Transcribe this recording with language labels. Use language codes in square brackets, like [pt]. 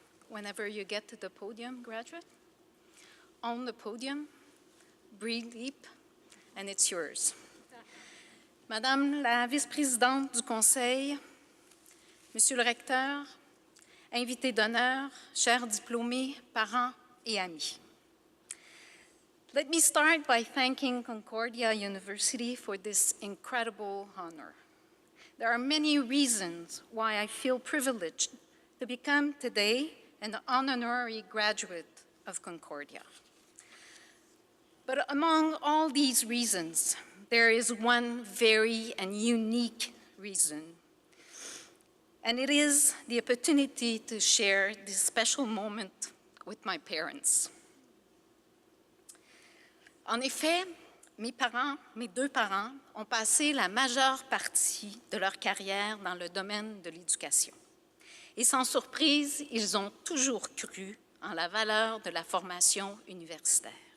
[en] Whenever you get to the podium, graduate, on the podium, breathe deep, and it's yours. [fr] Madame la vice-présidente du Conseil, Monsieur le recteur, invités d'honneur, chers diplômés, parents et amis. [en] Let me start by thanking Concordia University for this incredible honor. There are many reasons why I feel privileged to become today an honorary graduate of Concordia. But among all these reasons, there is one very and unique reason, and it is the opportunity to share this special moment with my parents. [fr] En effet, mes deux parents ont passé la majeure partie de leur carrière dans le domaine de l'éducation. Et sans surprise, ils ont toujours cru en la valeur de la formation universitaire.